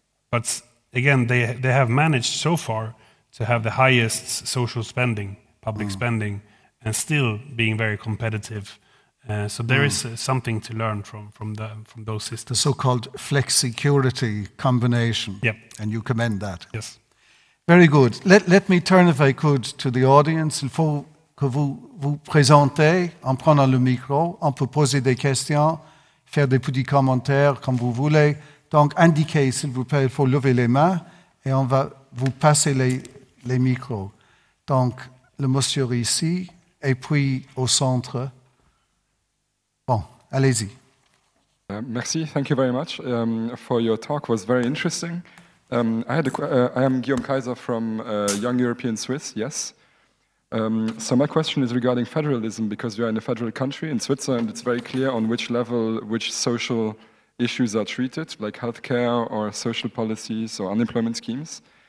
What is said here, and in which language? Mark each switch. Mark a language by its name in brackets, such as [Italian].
[English] But again, they have managed so far to have the highest social spending, public spending, and still being very competitive. So there is something to learn from those systems. The so-called flexicurity combination. Yep. And you commend that. Yes. Very good. Let me turn, if I could, to the audience. [French] Il faut que vous vous présentez en prenant le micro. On peut poser des questions, faire des petits commentaires comme vous voulez. Donc, indiquez, s'il vous plaît, il faut lever les mains et on va vous passer les micros. Donc, le monsieur ici et puis au centre. Bon, allez-y. Merci, [English] thank you very much for your talk. It was very interesting. I am Guillaume Kaiser from Young European Swiss, yes. So my question is regarding federalism, because we are in a federal country. In Switzerland, it's very clear on which level which social issues are treated, like healthcare or social policies or unemployment schemes.